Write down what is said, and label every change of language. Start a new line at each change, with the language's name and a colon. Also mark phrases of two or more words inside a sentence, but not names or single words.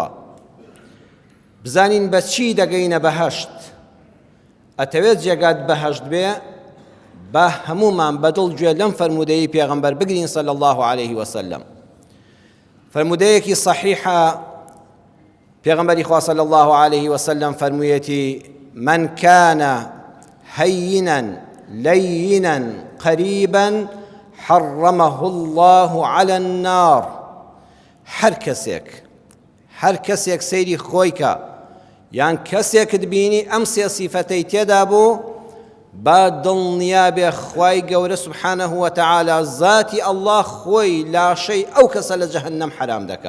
Central Kurdish: بزانین بە چی دەگەینە بەهەشت. ئەتەوێت جێگات بەهەشت بێ، با هەمومان بەدڵ گوێ لەم فەرمودەی پێغەمبەر بگرین
Arabic: صلی الله عليه وسلم.
Central Kurdish: فەرمودەیەکی صحیحە، پێغەمبەری خوا
Arabic: صلی الله عليه وسلم
Central Kurdish: فەرموویەتی:
Arabic: من كان هينا لينا قريبا حرمه الله على النار.
Central Kurdish: هەر کەسێک سەیری خۆی کە یان کەسێکت بینی ئەم سێ سیفەتەی تێدا بوو، با دڵنیا بێ خوای گەورە
Arabic: سبحانه وتعالى
Central Kurdish: ذاتی ئەڵڵا خۆی لاشەی ئەو کەسە لە جەهەنەم حرام دەکا.